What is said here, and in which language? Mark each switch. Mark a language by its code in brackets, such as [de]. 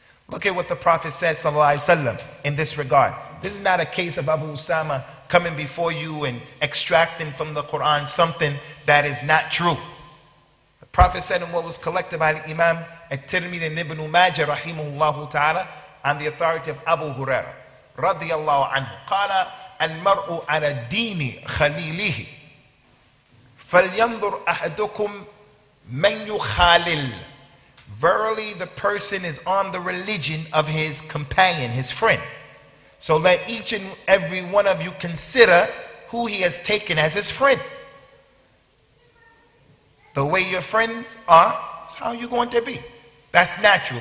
[en] Look at what the Prophet said, sallallahu alaihi wasallam, in this regard. This is not a case of Abu Usama coming before you and extracting from the Quran something that is not true. The Prophet said in what was collected by the Imam At-Tirmidhi and Ibn Majah rahimahullah ta'ala on the authority of Abu Hurairah radiyallahu anhu. [ar] قال المرء على دين خليله فلينظر أحدكم من يخالل. [en] Verily the person is on the religion of his companion, his friend. So let each and every one of you consider who he has taken as his friend. The way your friends are, is how you're going to be. That's natural.